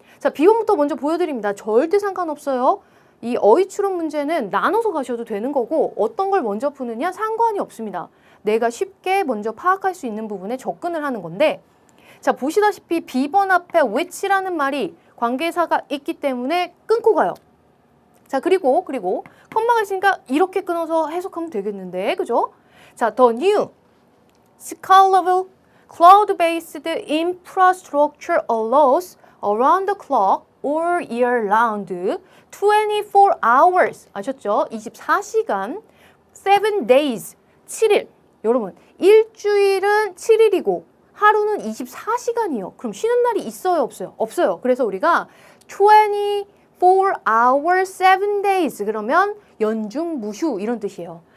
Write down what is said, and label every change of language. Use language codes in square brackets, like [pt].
[ko] 자, B번부터 먼저 보여드립니다. 절대 상관없어요. 이 어휘 추론 문제는 나눠서 가셔도 되는 거고 어떤 걸 먼저 푸느냐 상관이 없습니다. 내가 쉽게 먼저 파악할 수 있는 부분에 접근을 하는 건데 자, 보시다시피 B번 앞에 which라는 말이 관계사가 있기 때문에 끊고 가요. 자, 그리고 컴마가 있으니까 이렇게 끊어서 해석하면 되겠는데, 그죠? [en] 자, the new scalable cloud-based infrastructure allows around the clock all year round 24 hours. [ko] 아셨죠? 24시간 7 days 7일. 여러분, 일주일은 7일이고 하루는 24시간이요. 그럼 쉬는 날이 있어요, 없어요? 없어요. 그래서 우리가 24 hours 7 days 그러면 연중무휴 이런 뜻이에요.